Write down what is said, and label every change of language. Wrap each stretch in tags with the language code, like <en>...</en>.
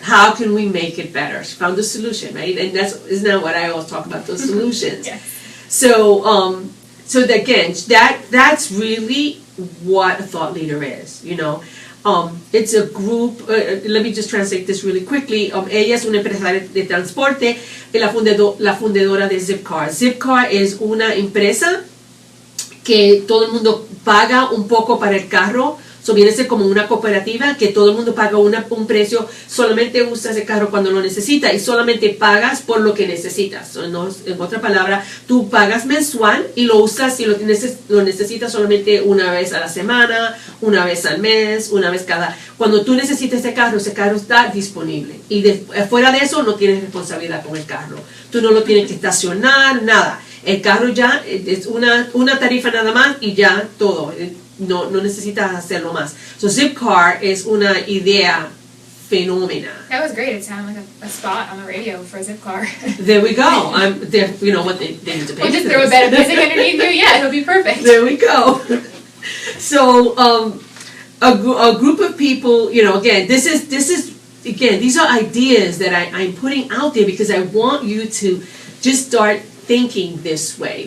<en>how can we make it better? She found a solution, right? And isn't that what I always talk about, those solutions? Yes. So, again, that's really what a thought leader is, It's a group, let me just translate this really quickly.</en> <es>Ella es una empresaria de transporte y la fundadora de Zipcar. Zipcar es una empresa que todo el mundo paga un poco para el carro. So viene a ser como una cooperativa que todo el mundo paga un precio, solamente usas el carro cuando lo necesitas y solamente pagas por lo que necesitas. So, en otra palabra, tú pagas mensual y lo usas y lo necesitas solamente una vez a la semana, una vez al mes, una vez cada. Cuando tú necesitas ese carro está disponible. Y fuera de eso no tienes responsabilidad con el carro. Tú no lo tienes que estacionar, nada. El carro ya es una tarifa nada más y ya todo. No necesitas hacerlo más. So Zipcar es una idea fenómena.</es> <en>That was great. It sounded like a spot on the radio for a zip car. There we go. You know what, they need to pay We'll just for throw a this. bed of music underneath you. Yeah, it'll be perfect. There we go. So a group of people, again, this is again, these are ideas that I'm putting out there because I want you to just start thinking this way.</en>